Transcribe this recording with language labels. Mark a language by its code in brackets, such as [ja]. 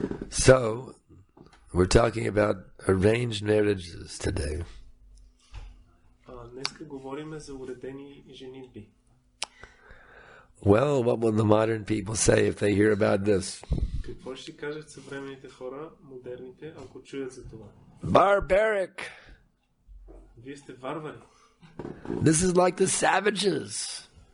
[en] So, we're talking about arranged marriages today. [bg] Днеска говорим за уредени женитби. [en] Well, what will the modern people say if they hear about this? [bg] Какво ще кажат съвременните хора, модерните, ако чуят за това? [en] Barbaric! [bg] Вие сте варвари. [en] This is like the savages.